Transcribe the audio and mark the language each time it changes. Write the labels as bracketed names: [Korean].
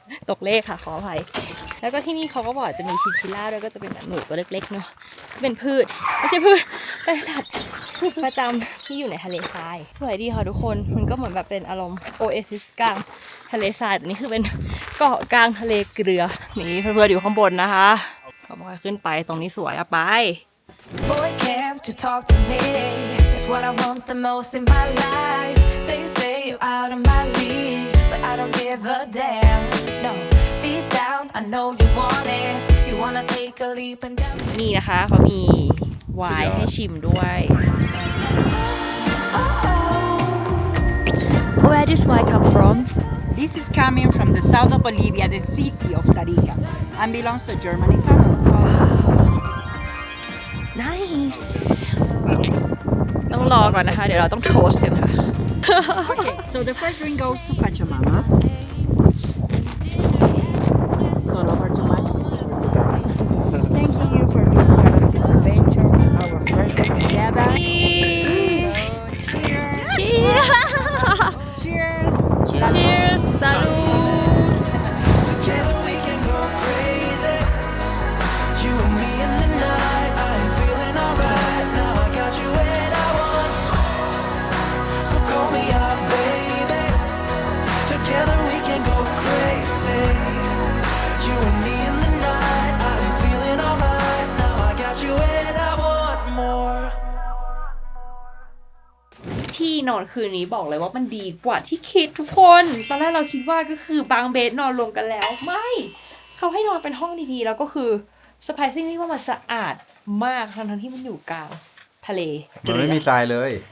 [Thai] ตกเลขค่ะขออภัยแล้วก็ที่นี่เขาก็บอกจะมีชินชิล่าด้วยก็จะเป็นแบบหนูตัวเล็กๆเนาะเป็นพืชไม่ใช่พืชเป็นสัตว์ประจำที่อยู่ในทะเลทรายสวยดีค่ะทุกคนมันก็เหมือนแบบเป็นอารมณ์โอเอซิสกลางทะเลทรายแต่นี่คือเป็นเกาะกลางทะเลเกลือนี่เพื่อนๆอยู่ข้างบนนะคะเขาบอกให้ขึ้นไปตรงนี้สวยอะไป [English] Boy, can't you talk to me? It's what I want the most in my life. They say you're out of my league, but I don't give a damn. No, deep down, I know you want it. You wanna take a leap and down. [Thai] นี่นะคะเขามีไวน์ให้ชิมด้วย [English] Where does wine come from? This is coming from the south of Bolivia, the city of Tarija, and belongs to Germany family. [Thai] Nice ต้องรอก่อนนะคะ เดี๋ยวเราต้องโทสต์กันค่ะ [English] Okay, so the first drink goes to Pachamama. Don't over too much. Thanking you for being part of this adventure, our first day together. Cheers Cheers! Cheers Salud Together we can go crazy. You and me in the night. I'm feeling alright. Now I got you when I want. So call me up, baby. Together we can go crazy. You and me in the night. I'm feeling alright. Now I got you when I want more. [Thai] ที่นอนคืนนี้บอกเลยว่ามันดีกว่าที่คิดทุกคน ตอนแรกเราคิดว่าก็คือบางเบดนอนรวมกันแล้ว ไม่เขาให้นอนเป็นห้องดีๆ แล้วก็คือ surprisingly ว่ามันสะอาดมากทั้งที่มันอยู่กลางทะเล มันไม่มีทรายเลย